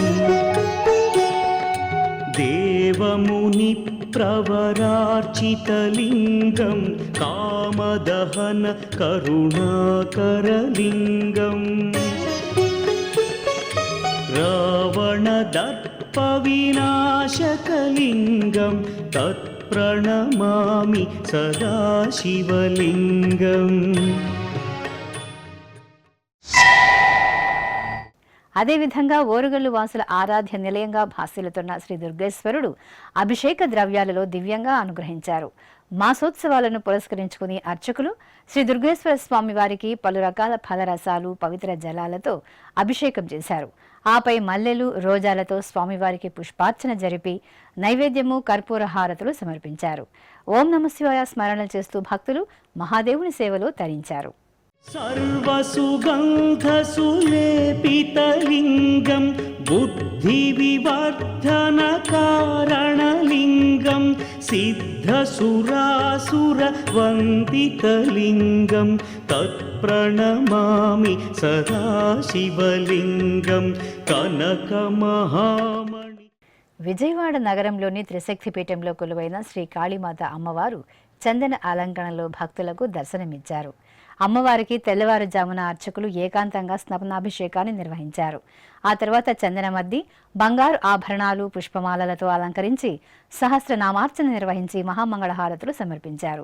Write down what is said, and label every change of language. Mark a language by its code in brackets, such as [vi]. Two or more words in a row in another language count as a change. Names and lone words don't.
[sa] देवमुनिप्रवरार्चितलिङ्गं कामदहन करुणाकरलिङ्गम् रावणदर्पविनाशकलिङ्गं तत्प्रणमामि सदा शिवलिङ्गम्. [te] అదేవిధంగా ఓరుగల్లు వాసుల ఆరాధ్య నిలయంగా భాసిల్లుతున్న శ్రీ దుర్గేశ్వరుడు అభిషేక ద్రవ్యాలలో దివ్యంగా అనుగ్రహించారు. మాసోత్సవాలను పురస్కరించుకుని అర్చకులు శ్రీ దుర్గేశ్వర స్వామి వారికి పలు రకాల ఫలరసాలు, పవిత్ర జలాలతో అభిషేకం చేశారు. ఆపై మల్లెలు, రోజాలతో స్వామివారికి పుష్పార్చన జరిపి నైవేద్యము, కర్పూర హారతులు సమర్పించారు. ఓం నమఃశివాయ స్మరణ చేస్తూ భక్తులు మహాదేవుని సేవలో తరించారు. [sa] सर्वसुगन्धसुलेपितलिङ्गं बुद्धिविवर्धनकारणलिङ्गं सिद्धसुरासुरवन्दितलिङ्गं तत्प्रणमामि सदा शिवलिङ्गं कनकमहामणि. [te] విజయవాడ నగరంలోని త్రిశక్తిపీఠంలో కొలువైన శ్రీ కాళీమాత అమ్మవారు చందన అలంకరణలో భక్తులకు దర్శనమిచ్చారు. అమ్మవారికి తెల్లవారుజామున అర్చకులు ఏకాంతంగా స్నానాభిషేకాన్ని నిర్వహించారు. ఆ తర్వాత చందనమద్ది, బంగారు ఆభరణాలు, పుష్పమాలలతో అలంకరించి సహస్రనామార్చన నిర్వహించి మహామంగళహారతులు సమర్పించారు.